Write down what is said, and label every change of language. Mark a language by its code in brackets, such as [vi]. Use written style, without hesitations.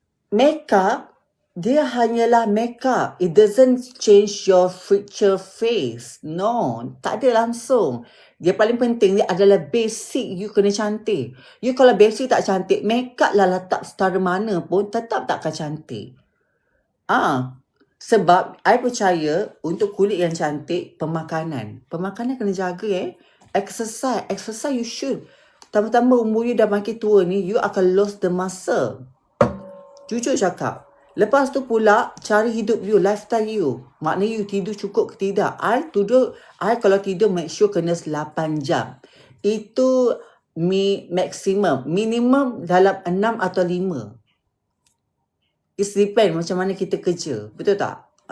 [en] Make up, [ms] dia hanyalah make up. [en] It doesn't change your future face. [ms] No, tak ada langsung. Dia paling penting dia adalah basic you kena cantik. You kalau basic tak cantik, make up lah letak setara mana pun tetap takkan cantik. Sebab I percaya untuk kulit yang cantik, pemakanan. Pemakanan kena jaga [en] Exercise you should. [ms] Tambah-tambah umur you dah makin tua ni, you akan [en] lose the muscle. [ms] Jujur cakap. Lepas tu pula, cari hidup you, lifestyle you. Maknanya you tidur cukup ke tidak. I kalau tidur make sure kena 8 jam. Itu maksimum. Minimum dalam 6 atau 5. [en] It depend [ms] macam mana kita kerja. Betul tak?